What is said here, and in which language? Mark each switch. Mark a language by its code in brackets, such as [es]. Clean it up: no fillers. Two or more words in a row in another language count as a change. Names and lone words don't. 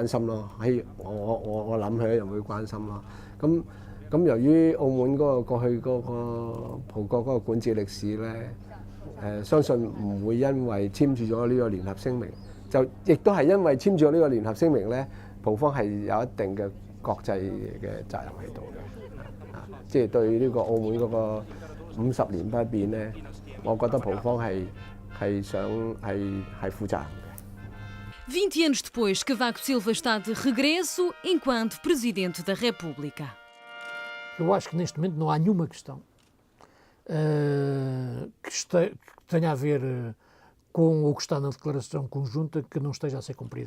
[yue] 心咯，我諗佢一樣會關心咯，咁由於澳門過去嗰個葡國嗰個管治歷史咧，相信唔會因為簽署咗呢個聯合聲明，就亦都係因為簽署咗呢個聯合聲明咧，葡方係有一定嘅國際嘅責任喺度嘅，即係對呢個澳門嗰個50年不變咧，我覺得葡方係負責任嘅。 [pt] 20 anos depois, Cavaco Silva está de regresso enquanto Presidente da República. Eu acho que neste momento não há nenhuma questão que tenha a ver com o que está na declaração conjunta que não esteja a ser cumprida.